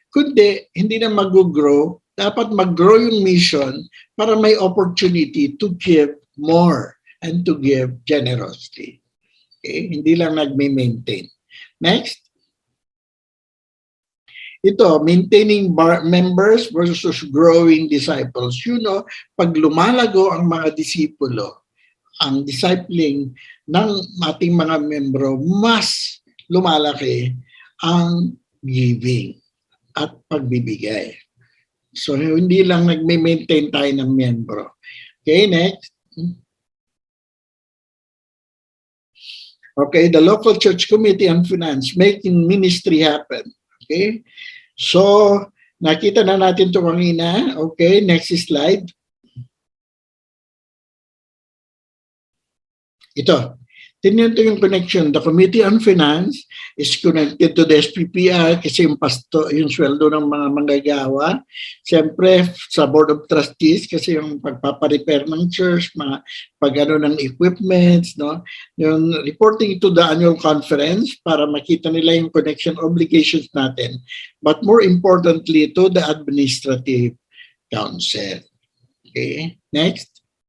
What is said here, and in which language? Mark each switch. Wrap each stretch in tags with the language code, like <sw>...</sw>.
<tl>Kundi hindi na mag-grow, dapat mag-grow yung mission para may</tl> <en>opportunity to give more and to give generously.</en> <tl>Okay? Hindi lang nagme-maintain. Next.</tl> <en>Ito, maintaining members versus growing disciples.</en> <tl>Pag lumalago ang mga disipulo, ang discipling ng ating mga membro, mas lumalaki ang giving at pagbibigay. So, hindi lang nagme-maintain tayo ng membro.</tl> <en>Okay, next. Okay, the local church committee on finance, making ministry happen.</en> <tl>Okay, so nakita na natin ito kanina.</tl> <en>Okay, next slide.</en> <tl>Ito, tingnan ito yung connection.</tl> <en>The Committee on Finance is connected to the SPPR</en> <tl>kasi yung sweldo ng mga manggagawa. Siyempre, sa Board of Trustees kasi yung pagpaparepair ng church, mga pag-ano ng equipments, no? Yung</tl> <en>reporting to the annual conference</en> <tl>para makita nila yung connection obligations natin.</tl> <en>But more importantly, to the administrative council. Okay, next.</en>